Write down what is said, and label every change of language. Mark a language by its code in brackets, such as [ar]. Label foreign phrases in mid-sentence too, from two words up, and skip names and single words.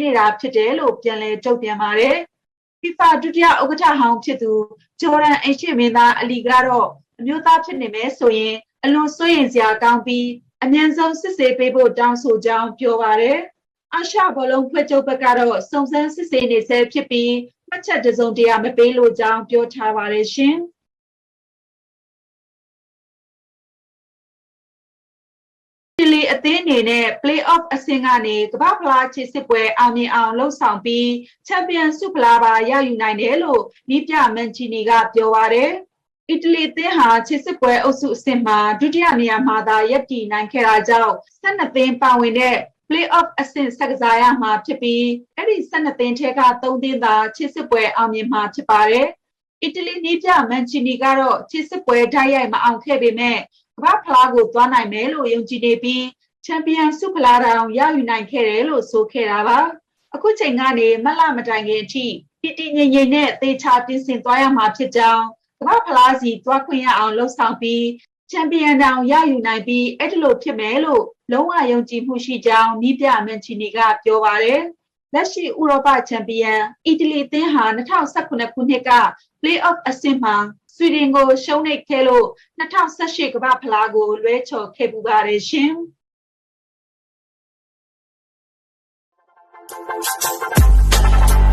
[my] နေတာဖြစ်တယ်လို့ပြန်လည်ထုတ်ပြန်ပါတယ်။ FIFA ဒုတိယဥက္ကဋ္ဌဟောင်းဖြစ်သူဂျော်ဒန်အိမ်ရှိမင်းသားအလီကတော့အမျိုးသားဖြစ်နေမယ်ဆိုရင်အလွန်စိုးရိမ်စရာကောင်းပြီးအမြန်ဆုံးစစ်ဆေးပေးဖို့တောင်းဆိုကြောင်းပြောပါတယ်။အာရှဘောလုံးဖွဲ့ချုပ်ဘက်ကတော့စုံစမ်းစစ်ဆေးနေဆဲဖြစ်ပြီးမှတ်ချက်တစုံတရာမပေးလို့ကြောင်းပြောထားပါတယ်ရှင်။ ချီလီ အသင်းအနေနဲ့ play-off အဆင့်ကနေကမ္ဘာဖလားခြေစစ်ပွဲအောင်မြင်အောင်လှုပ်ဆောင်ပြီးချန်ပီယံဆုဖလားပါရယူနိုင်တယ်လို့နီးပြမန်ချီနီကပြောပါတယ်။အီတလီအသင်းဟာခြေစစ်ပွဲအုပ်စုအဆင့်မှာဒုတိယနေရာမှာသာရပ် တည်နိုင်ခဲ့တာကြောင့်12သင်းပါဝင်တဲ့ play-off အဆင့်ဆက်ကစားရမှာဖြစ်ပြီးအဲ့ဒီ12သင်းထဲက3သင်းသာခြေစစ်ပွဲအောင်မြင်မှာဖြစ်ပါတယ်။အီတလီနီးပြမန်ချီနီ ကတော့ခြေစစ်ပွဲဓာတ်ရိုက်မအောင်ခဲ့ပေမဲ့ကမ္ဘာဖလားကိုသွားနိုင်မယ်လို့ယုံကြည်နေပြီးချန်ပီယံဆုဖလားတောင်ရယူနိုင်ခဲ့တယ်လို့ဆို ခဲ့တာပါအခုချိန်ကနေမလမတိုင်ခင်အထိတည်ငြိမ်နဲ့သေချာပြင်ဆင်သွားရမှာဖြစ်ကြော င်းကမ္ဘာဖလားစီသွားခွင့်ရအောင်လှုံ့ဆော်ပြီးချန်ပီယံတောင်ရယူနိုင်ပြီးအဲ့ဒီလိုဖြစ်မယ်လို့လုံးဝယုံကြည်မှုရှိကြောင်းနီးပြမန်ချီနီကပြောပါတယ်လက်ရှိဥရောပချန်ပီယံအီတလီအသင်းဟာ2019ခုနှစ်က play-off အဆင့်မှာဆွီဒင်ကိုရှုံးနိမ့်ခဲ့လို့2018ကမ္ဘာဖလားကိုလွဲချော်ခဲ့ပူပါတယ်ရှင်။